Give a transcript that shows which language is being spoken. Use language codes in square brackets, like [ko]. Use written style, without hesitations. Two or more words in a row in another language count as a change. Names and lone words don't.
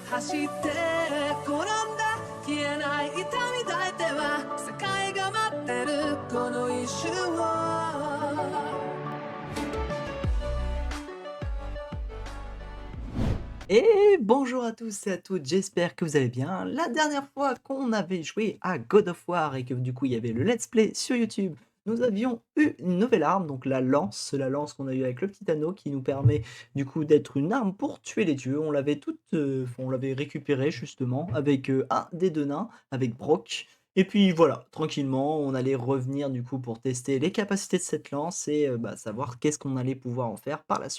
[ja] して転んだ消えない痛み抱いては世界が待ってるこの一瞬を [fr] Et bonjour à tous et à toutes, j'espère que vous allez bien. La dernière fois qu'on avait joué à God of War et que du coup il y avait le [en] let's play [fr] sur YouTube, nous avions eu une nouvelle arme, donc la lance qu'on a eu avec le petit anneau qui nous permet du coup d'être une arme pour tuer les dieux. On l'avait on l'avait récupérée justement avec un des deux nains, avec Brock. Et puis voilà, tranquillement, on allait revenir du coup pour tester les capacités de cette lance et savoir qu'est-ce qu'on allait pouvoir en faire par la suite.